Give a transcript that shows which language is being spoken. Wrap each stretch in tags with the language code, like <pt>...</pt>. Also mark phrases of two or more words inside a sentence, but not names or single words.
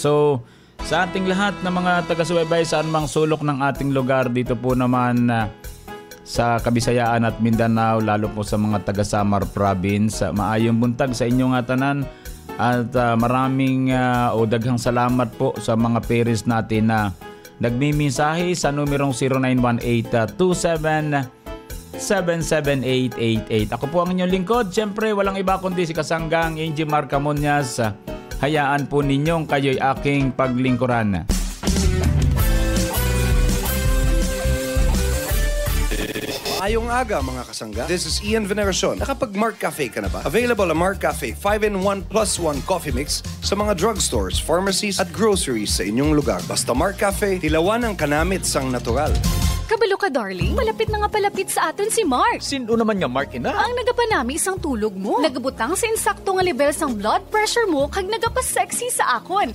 <tl>So sa ating lahat ng mga taga-subaybay saan mang sulok ng ating lugar, dito po naman sa Kabisayaan at Mindanao, lalo po sa mga taga-Samar Province,</tl> <hil>maayong buntag sa inyong tanan</hil> <tl>at maraming daghang salamat po sa mga parents natin na nagmimensahe sa numerong 0918-27-77888. Ako po ang inyong lingkod, siyempre walang iba kundi si Kasanggang Injimar Camonias. Hayaan po ninyong kayo'y aking paglingkuran.</tl> <hil>Maayong aga, mga kasangga.</hil> <en>This is Ian Veneracion.</en> <tl>Nakapag-Mark Cafe ka na ba? Available ang Mark Cafe 5-in-1 plus 1 coffee mix sa mga drugstores, pharmacies at groceries sa inyong lugar.</tl> <hil>Basta Mark Cafe, tilawan ang kanamit sang natural. Kabalo ka, darling. Malapit na nga palapit sa aton si Mark. Sino naman nga, Mark, ina? Ang nagapanami isang tulog mo. Nagabutang sa insakto nga level sang blood pressure mo kag nagapasexy sa akon.</hil>